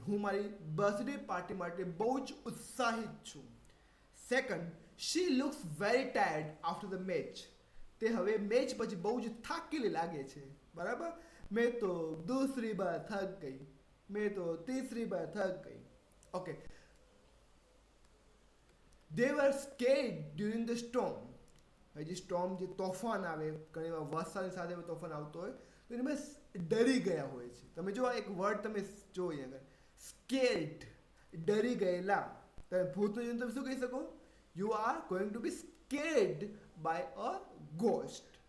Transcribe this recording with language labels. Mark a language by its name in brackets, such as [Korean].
[Gujarati] હું મારી birthday party માટે બહુ જ ઉત્સાહિત છું. [English] Second, she looks very tired after the match. [Gujarati] તે હવે મેચ પછી બહુ જ થાકેલી લાગે છે. બરાબર? [Hindi] મેં તો દૂસરી બાર થક ગઈ, મેં તો તીસરી બાર થક ગઈ. [English] Okay, they were scared during the storm. [Gujarati] જે સ્ટોર્મ, જે તોફાન આવે, ઘણી વાર વરસાદની સાથે તોફાન આવતો હોય તો એમાં ડરી ગયા હોય છે. તમે જો એક વર્ડ તમે જો અહીંયા આગળ, સ્કેર્ડ, ડરી ગયેલા. તમે ભૂતનું તમે શું કહી શકો? [English] You are going to be scared by a ghost.